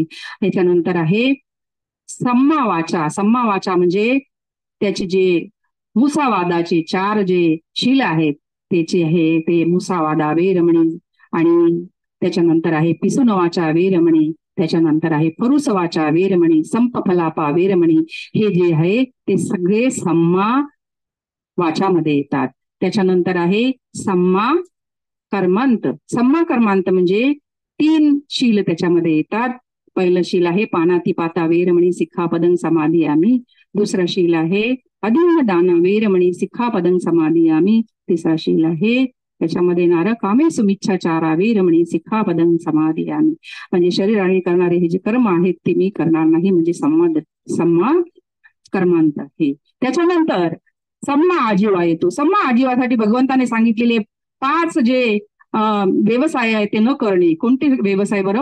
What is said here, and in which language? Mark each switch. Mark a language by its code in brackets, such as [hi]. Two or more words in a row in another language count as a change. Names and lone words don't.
[mr] त्याच्यानंतर आहे [pi] सम्मा वाचा. सम्मा वाचा [mr] म्हणजे त्याचे जे मुसावादाचे 4 जे शील आहेत त्याचे आहे ते [pi] मुसावादा, वेरमणी, [mr] आणि त्याच्यानंतर आहे [pi] पिसुनवाचा वेरमणी, [mr] त्याच्यानंतर आहे [pi] परुसवाचा वेरमणी, संपफलापा वेरमणी. [mr] हे जे आहे ते सगळे [pi] सम्मा वाचामध्ये [mr] येतात. त्याच्यानंतर आहे [pi] सम्मा कर्मांत. सम्मा कर्मांत [mr] म्हणजे 3 शील त्याच्यामध्ये येतात. पहिलं शील आहे [pi] पानातिपाता वेरमणी सिक्खापदं समाधियामी. [mr] दुसरं शील आहे [pi] अधीन दान वेरमणी सिक्खापदं समाधियामी. [mr] तिसरा शील आहे त्याच्यामध्ये [pi] नारकामे सुमिच्छाचारा वेरमणी सिक्खापदं समाधियामी. [mr] म्हणजे शरीराने करणारे हे जे कर्म आहेत ते मी करणार नाही, म्हणजे [pi] सम्मा कर्मांत [mr] आहे. त्याच्यानंतर [pi] सम्मा आजीवा [mr] येतो. [pi] सम्मा आजीवासाठी [mr] भगवंताने सांगितलेले 5 जे व्यवसाय आहे ते न करणे. कोणते व्यवसाय बरं?